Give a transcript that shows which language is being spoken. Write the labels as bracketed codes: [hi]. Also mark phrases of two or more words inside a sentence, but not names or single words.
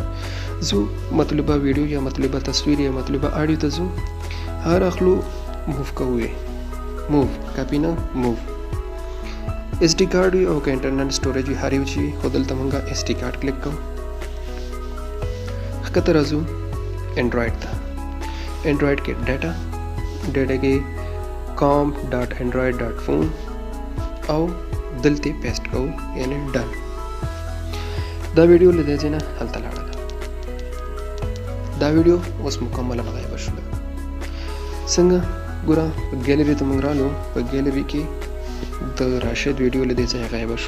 [ps] ځو مطلوبه ویډیو یا مطلوبه تصویر یا مطلوبه آډیو ته ځو، هغه راخلو، موو کوو یې، موو کاپي نه موو. [en] SD card [ps] وي او که [en] internal storage [ps] وي، هر یو چې وي، خو دلته موږ [en] SD card [ps] کلیک کوو. ښکته راځو انډرایډ ته. انډرایډ کې ډیټا دلته کې com.android.phone او دلته پیسټ کوو یعنی ډن. دا ویډیو له دې ځای نه هلته لاړله. دا ویډیو اوس مکمله غایبه شوله. څنګه ګوره په ګیلري ته موږ رالو. په ګیلري کې د راشد ویډیو له دې ځای غایبه شو.